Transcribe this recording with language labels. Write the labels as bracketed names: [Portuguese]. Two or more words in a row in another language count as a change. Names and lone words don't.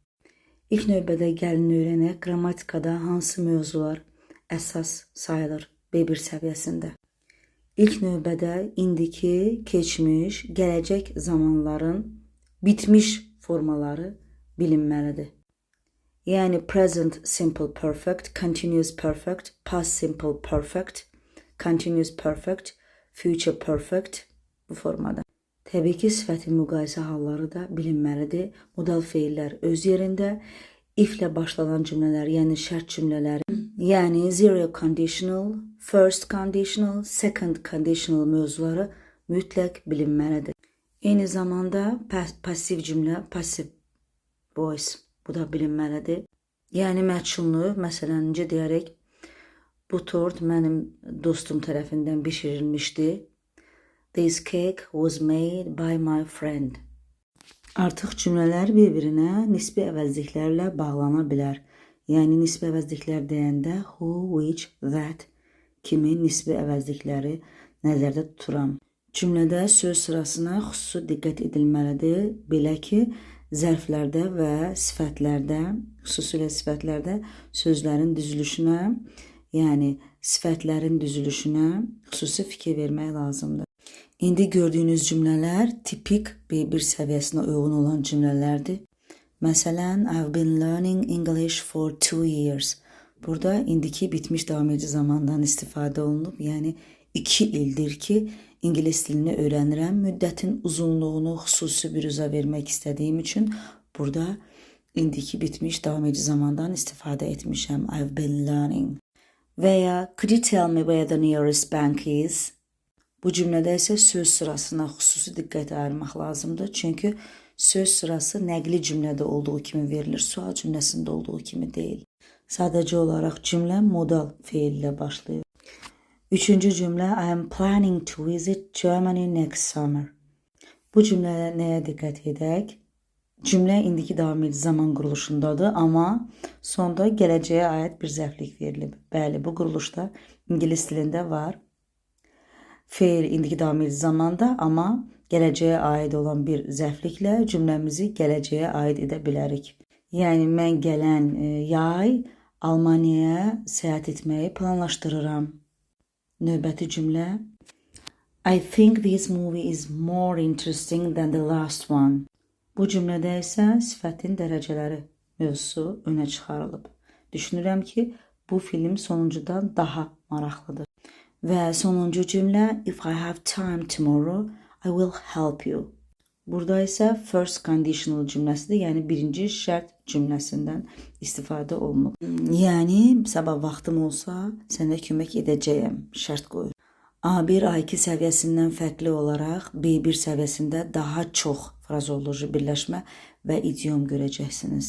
[Azerbaijani] İlk növbədə gəlin öyrənək qrammatikada hansı mövzular əsas sayılır B1 səviyyəsində. İlk növbədə indiki, keçmiş, gələcək zamanların bitmiş formaları bilinməlidir. Yəni [English] present simple perfect, continuous perfect, past simple perfect, continuous perfect, future perfect [Azerbaijani] bu formada. Təbii ki, sifəti müqayisə halları da bilinməlidir. Modal feillər öz yerində, if ilə başlanan cümlələr, yəni şərt cümlələri, yəni [English] zero conditional, first conditional, second conditional [Azerbaijani] mövzuları mütləq bilinməlidir. Eyni zamanda pasiv cümlə, [English] passive voice, [Azerbaijani] bu da bilinməlidir. Yəni məchunlu, məsələn, necə deyərək, bu tort mənim dostum tərəfindən bişirilmişdi. [English] This cake was made by my friend. [Azerbaijani] Artıq cümlələr bir-birinə nisbi əvəzliklərlə bağlana bilər. Yəni nisbi əvəzliklər deyəndə [English] who, which, that [Azerbaijani] kimi nisbi əvəzlikləri nəzərdə tuturam. Cümlədə söz sırasına xüsusi diqqət edilməlidir. Belə ki, zərflərdə və sifətlərdə, xüsusilə sifətlərdə sözlərin düzülüşünə, yəni sifətlərin düzülüşünə xüsusi fikir vermək lazımdır. İndi gördüyünüz cümlələr tipik B1 səviyyəsinə uyğun olan cümlələrdir. Məsələn, [English] I've been learning English for 2 years. [Azerbaijani] Burada indiki bitmiş davam edici zamandan istifadə olunub. Yəni 2 ildir ki, ingilis dilini öyrənirəm. Müddətin uzunluğunu xüsusi bir üzə vermək istədiyim üçün burada indiki bitmiş davam edici zamandan istifadə etmişəm. [English] I've been learning. [Azerbaijani] Və ya [English] could you tell me where the nearest bank is? [Azerbaijani] Bu cümlədə isə söz sırasına xüsusi diqqət ayırmaq lazımdır. Çünki söz sırası nəqli cümlədə olduğu kimi verilir, sual cümləsində olduğu kimi deyil. Sadəcə olaraq cümlə modal feil ilə başlayır. Üçüncü cümlə [English] I am planning to visit Germany next summer. [Azerbaijani] Bu cümləyə nəyə diqqət edək? Cümlə indiki davam edici zaman quruluşundadır, amma sonda gələcəyə aid bir zərflik verilib. Bəli, bu quruluşda ingilis dilində var. Feil indiki davam edici zamanda, amma gələcəyə aid olan bir zərfliklə cümləmizi gələcəyə aid edə bilərik. Yəni, mən gələn yay Almaniyaya səyahət etməyi planlaşdırıram. Növbəti cümlə [English] I think this movie is more interesting than the last one. [Azerbaijani] Bu cümlədə isə sifətin dərəcələri mövzusu önə çıxarılıb. Düşünürəm ki, bu film sonuncudan daha maraqlıdır. Və sonuncu cümlə [English] If I have time tomorrow, I will help you. [Azerbaijani] Burada isə [English] first conditional [Azerbaijani] cümləsidir, yəni birinci şərt cümləsindən istifadə olunub. Yəni, sabah vaxtım olsa, sənə kömək edəcəyəm, şərt qoyur. A1, A2 səviyyəsindən fərqli olaraq B1 səviyyəsində daha çox frazoloji birləşmə və idiom görəcəksiniz.